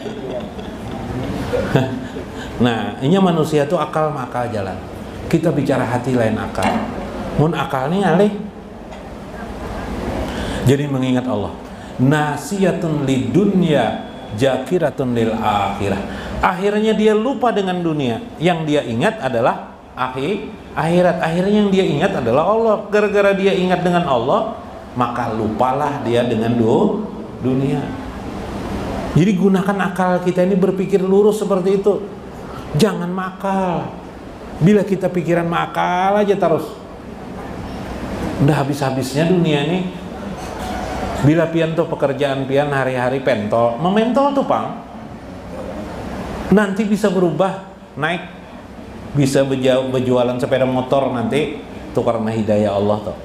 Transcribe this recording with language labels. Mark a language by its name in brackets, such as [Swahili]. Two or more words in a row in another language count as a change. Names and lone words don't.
[Indonesian] Nah, ini manusia tuh akal makal jalan. Kita bicara hati lain akal. [Banjar] Mun akal nih alih. Jadi mengingat Allah. [Arabic] ناسية للدنيا، ذاكرة للآخرة. [Indonesian] Akhirnya dia lupa dengan dunia. Yang dia ingat adalah akhirat. Akhirnya yang dia ingat adalah Allah. Gara-gara dia ingat dengan Allah, maka lupalah dia dengan dunia. Jadi gunakan akal kita ini berpikir lurus seperti itu. Jangan makal. Bila kita pikiran makal aja terus, udah habis-habisnya dunia ini. [Banjar] Bila pian tuh pekerjaan pian hari-hari pentol, mementol tuh pang, nanti bisa berubah, naik, bisa berjualan sepeda motor nanti, tuh karena hidayah Allah tuh.